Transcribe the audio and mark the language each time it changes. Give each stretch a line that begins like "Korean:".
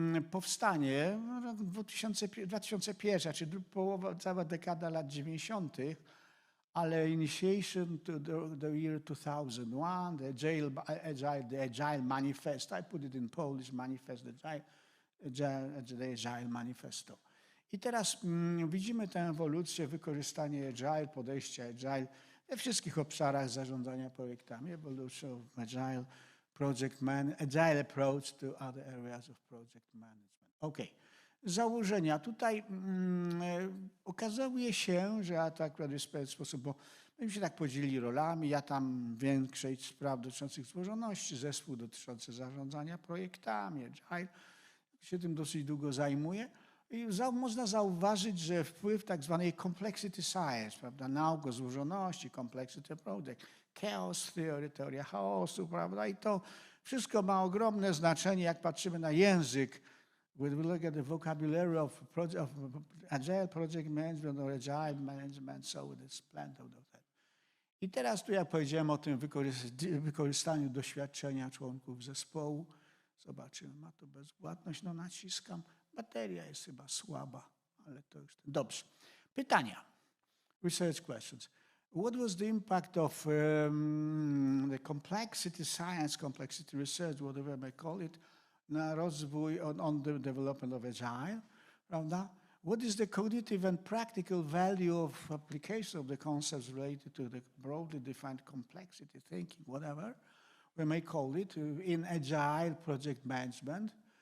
Polish: Powstanie w 2001, czyli cała dekada lat 90., ale
English: initiation to the year 2001, the Agile Manifesto, I put it in Polish, Manifest, the Agile Manifesto.
Polish: I teraz widzimy tę ewolucję, wykorzystanie Agile, podejścia Agile we wszystkich obszarach zarządzania projektami.
English: Evolution of Agile, Agile approach to other areas of project management.
Polish: OK. Założenia. Tutaj okazuje się, że ja tak w pewien sposób, bo myśmy się tak podzielili rolami, ja tam większość spraw dotyczących złożoności, zespół dotyczący zarządzania projektami, Agile, się tym dosyć długo zajmuję. I można zauważyć, że wpływ tak zwanej complexity science, prawda, nauk o złożoności, complexity project, chaos theory, teoria chaosu, prawda, i to wszystko ma ogromne znaczenie, jak patrzymy na język.
English: When we look at the vocabulary of Agile project management or Agile management, so there's plenty of that.
Polish: I teraz tu, jak powiedziałem o tym wykorzystaniu doświadczenia członków zespołu, zobaczymy, ma to bezwładność, no naciskam. Bateria jest chyba słaba, ale to już... Dobrze. Pytania.
English: Research questions. What was the impact of the complexity science, complexity research, whatever I may call it,
Polish: na rozwój,
English: on the development of Agile,
Polish: prawda?
English: What is the cognitive and practical value of application of the concepts related to the broadly defined complexity thinking, whatever we may call it, in Agile project management?